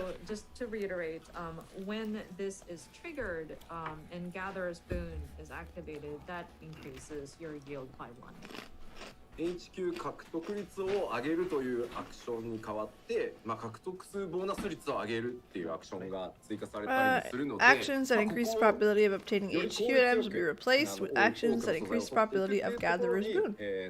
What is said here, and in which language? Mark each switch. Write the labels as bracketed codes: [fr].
[en] So just to reiterate, when this is triggered and Gatherer's Boon is activated, that increases your yield by 1. [ja] HQ 獲得率を上げるというアクションに代わって、獲得数ボーナス率を上げるっていうアクションが追加されたりするので、 [en] actions that increase the probability of obtaining HQ items will be replaced with actions that increase the probability of Gatherer's Boon.